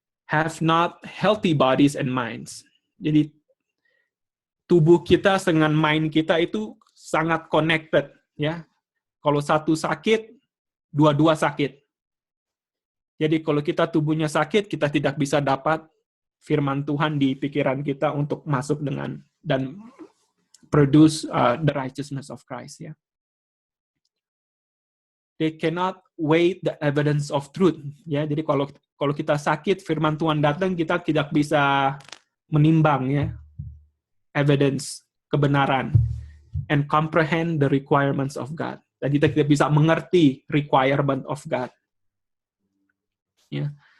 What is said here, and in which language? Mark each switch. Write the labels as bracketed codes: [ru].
[en] Have not healthy bodies and minds. [id] Jadi tubuh kita dengan mind kita itu sangat connected, ya. Kalau satu sakit, dua-dua sakit. Jadi kalau kita tubuhnya sakit, kita tidak bisa dapat firman Tuhan di pikiran kita untuk masuk dengan dan [en] produce the righteousness of Christ, [id] ya. [en] They cannot weigh the evidence of truth, ya. [id] Jadi kalau kita sakit, firman Tuhan datang, kita tidak bisa menimbang, ya, evidence, kebenaran, [en] and comprehend the requirements of God. [id] Dan kita tidak bisa mengerti [en] requirement of God. [id] Ya.